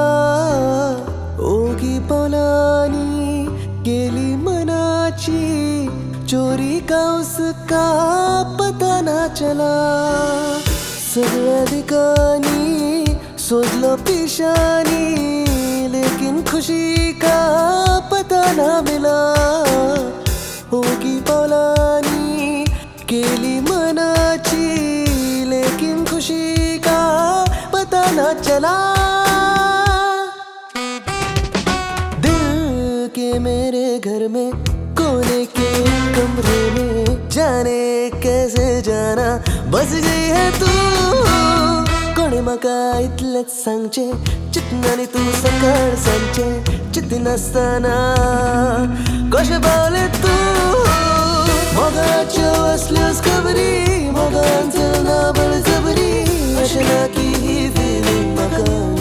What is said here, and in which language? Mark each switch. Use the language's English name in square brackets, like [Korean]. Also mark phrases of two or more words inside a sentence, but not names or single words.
[Konkani] ओगी पावलांनी केली मनाची चोरी [Hindi] का उसका पता ना चला [Konkani] सगळ्या दिकांनी सोदलो पिशानी [Hindi] लेकिन खुशी का पता ना मिला [Konkani] होगी पावलांनी केली मनाची [Hindi] लेकिन खुशी का पता ना चला दिल के मेरे घर में कोने के कमरे में जाने कैसे जाना बस गई है तू [Konkani] कोणे म्हाका इतलेच सांगचे चिंतनानी तू सकाळ सांजे चिंती नासतना कशें पावलें तू मोगाच्यो असल्योच खबरी मोगान चलना बळजबरी अशें ना की ही फिलींग म्हाका